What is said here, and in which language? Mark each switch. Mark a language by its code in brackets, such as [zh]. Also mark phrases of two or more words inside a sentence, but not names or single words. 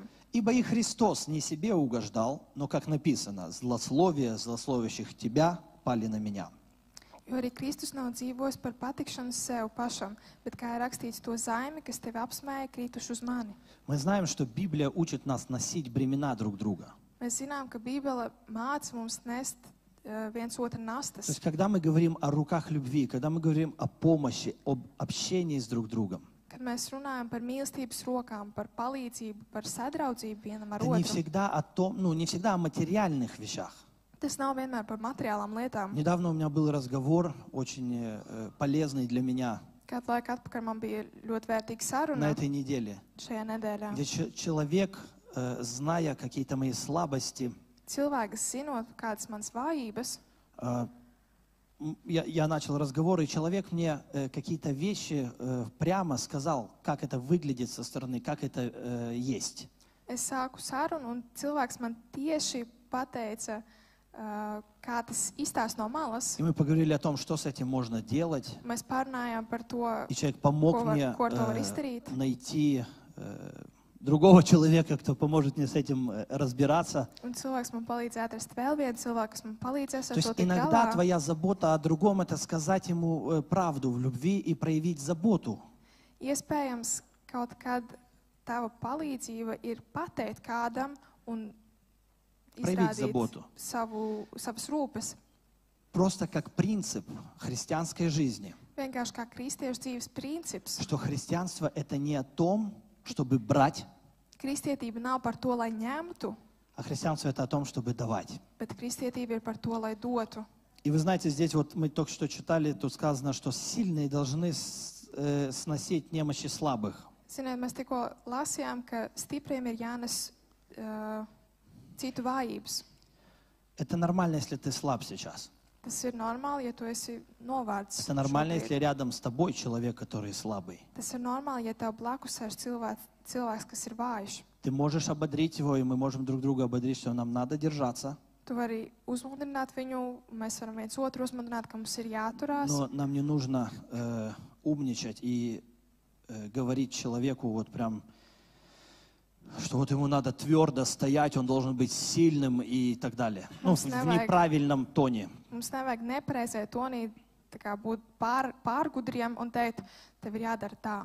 [ru] ибо и Христос не себе угождал, но, как написано, злословие злословящих тебя пали на меня. [lv] Jo arī Kristus nav dzīvojis par patikšanu sev pašam, bet kā ir rakstīts, to zaimi, kas tevi apsmēja, krītuši uz mani. [ru] Мы знаем, что Библия учит нас носить бремена друг друга. [lv] Mēs zinām, ka Bībele māca mums nest viens otra [ru] То [lv] nastas. [ru] есть, когда мы говорим о руках любви, когда мы говорим о помощи, об общении с друг другом, [lv] Kad mēs runājam par mīlestības rokām, par palīdzību, par sadraudzību vienam ar [ru] это не [lv] otru, [ru] всегда о том, ну, не всегда о материальных вещах. [lv] tas nav vienmēr par materiālām lietām. [ru] Недавно у меня был разговор, очень полезный для меня [lv] Kādu laiku atpakaļ man bija ļoti vērtīga [ru] на [lv] saruna [ru] этой неделе, [lv] šajā nedēļā. [ru] где человек, зная какие-то мои слабости, [lv] Cilvēks, zinot, kādas manas vājības, [ru] я начал разговор, и человек мне какие-то вещи прямо сказал, как это выглядит со стороны, как это есть. [lv] es sāku sarunu, un cilvēks man tieši pateica, kā tas izstāsta no malas. [ru] И мы поговорили о том, что с этим можно делать. [lv] Mēs pārunājām par to, [ru] И человек помог [lv] ko var- [ru] мне [lv] ko ar to var izdarīt. [ru] найти другого человека, кто поможет мне с этим разбираться. [lv] Un cilvēks man palīdzēja atrast vēl vienu cilvēku, kas man palīdzēs [ru] То [lv] ar to [ru] есть [lv] tikt [ru] иногда [lv] galā. [ru] твоя забота о другом — это сказать ему правду в любви и проявить заботу. [lv] Iespējams, kaut kad tava palīdzība ir pateikt kādam un [ru] Проявить [lv] izrādīt [ru] заботу. [lv] savas rūpes. [ru] Просто как принцип христианской жизни, [lv] Vienkārši kā kristiešu dzīves princips. [ru] что христианство — это не о том, чтобы брать, [lv] Kristietība nav par to, lai ņemtu, [ru] а христианство — это о том, чтобы давать. [lv] bet kristietība ir par to, lai dotu. [ru] И вы знаете, здесь вот мы только что читали, тут сказано, что сильные должны сносить немощи слабых. [lv] Ziniet, mēs tikko lasījām, ka stipriem ir jānes citu vājības. [ru] Это нормально, если ты слаб сейчас. [lv] Tas ir normāli, ja tu esi novārds. [ru] Это нормально, [lv] šobrīd. [ru] если рядом с тобой человек, который слабый. [lv] Tas ir normāli, ja tev blakus sēž cilvēks, kas ir vājš. [ru] Ты можешь ободрить его, и мы можем друг друга ободрить, что нам надо держаться. [lv] Tu vari uzmundrināt viņu, mēs varam viens otru uzmundrināt, ka mums ir jāturās. [ru] Но нам не нужно умничать и говорить человеку вот прям, что вот ему надо твердо стоять, он должен быть сильным и так далее. Ну, в неправильном тоне. [lv] Mums nevajag nepareizai tonī tā kā būt pārgudriem un teikt, tev ir jādara tā.